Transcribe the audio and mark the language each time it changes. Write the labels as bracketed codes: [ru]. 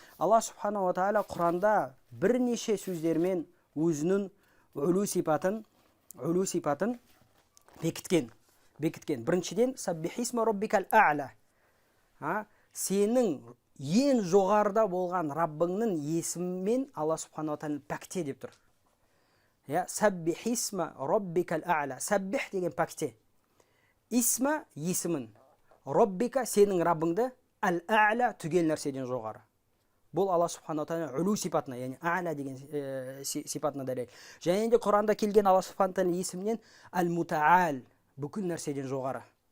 [kk] Алла субхана ва тағала Құранда бірнеше сөздермен өзінің үлу сипатын бекіткен. [ar] Біріншіден, саббихисма роббикал а'ла. [kk] Сенің ең жоғарыда болған Раббыңның есімімен Алла субхана ва тағала пәкте деп тұр. [ar] Саббихисма роббикал а'ла. [kk] Саббих деген пәкте. Исма есімін. Роббика сенің Раббыңды, ал-а'ла түгел нәрседен жоғары. Бұл Алла субхана тағала үлу сипатына, яғни а'ла деген сипатына дәлел. Және де Құранда келген Алла субхана тағала есімінен ал-мутаал, бүкіл нәрседен жоғары.